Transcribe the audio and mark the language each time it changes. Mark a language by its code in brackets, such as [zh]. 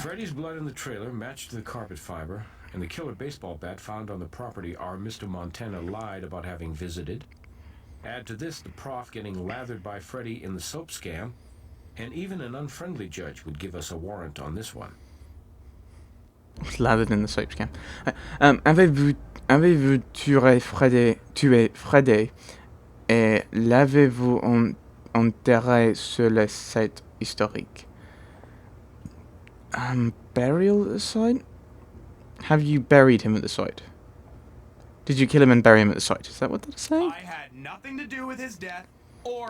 [en] Freddy's blood in the trailer matched the carpet fiber, and the killer baseball bat found on the property our Mr. Montana lied about having visited. Add to this the prof getting lathered by Freddy in the soap scam, and even an unfriendly judge would give us a warrant on this one. Lathered in the soap scam. [fr] Avez-vous tué Freddy et l'avez-vous enterré sur le site historique? [en] Burial at the site? Have you buried him at the site? Did you kill him and bury him at the site? Is that what they're saying? I had nothing to do with his death or